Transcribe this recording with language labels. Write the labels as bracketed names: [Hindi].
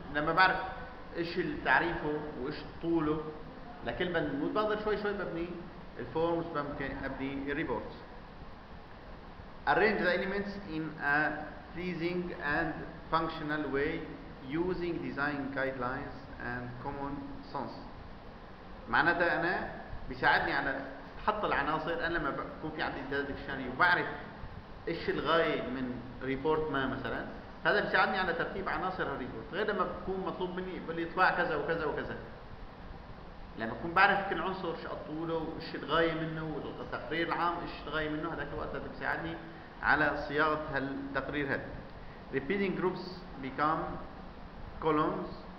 [Arabic] لما بعرف ايش تعريفه وايش طوله لكل بند بنود بقدر شوي شوي ببني الفورمز، ممكن ابني الريبورتس. [English] Arrange the elements in a pleasing and functional way using design guidelines and common sense. [Arabic] معناتها انا بيساعدني على حط العناصر. انا لما بكون في عندي داتا ديكشنري وبعرف ايش الغايه من ريبورت ما مثلا، هذا بيساعدني على ترتيب عناصر الريبورت، غير لما بكون مطلوب مني يقول لي يطبع كذا وكذا وكذا. لما اكون بعرف كل عنصر ايش طوله وايش الغايه منه والتقرير العام ايش الغايه منه، هذاك الوقت هذا بيساعدني على صياغة هالتقرير هذا. [English] repeating groups become columns.